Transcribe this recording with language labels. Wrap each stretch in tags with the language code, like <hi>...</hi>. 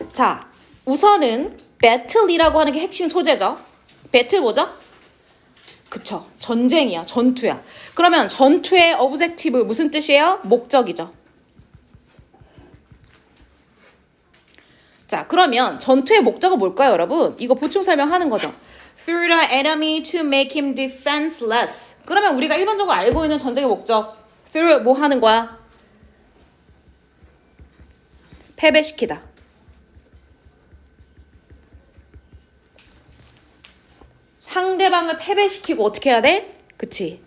<ko>자, 우선은 battle이라고 하는 게 핵심 소재죠. battle 뭐죠? 그쵸. 전쟁이야. 전투야. 그러면 전투의 objective 무슨 뜻이에요? 목적이죠. 자, 그러면 전투의 목적은 뭘까요, 여러분? 이거 보충 설명하는 거죠.</ko> <en>Through the enemy to make him defenseless.</en> <ko>그러면 우리가 일반적으로 알고 있는 전쟁의 목적. Through 뭐 하는 거야? 패배시키다. 상대방을 패배시키고 어떻게 해야 돼? 그치.</ko>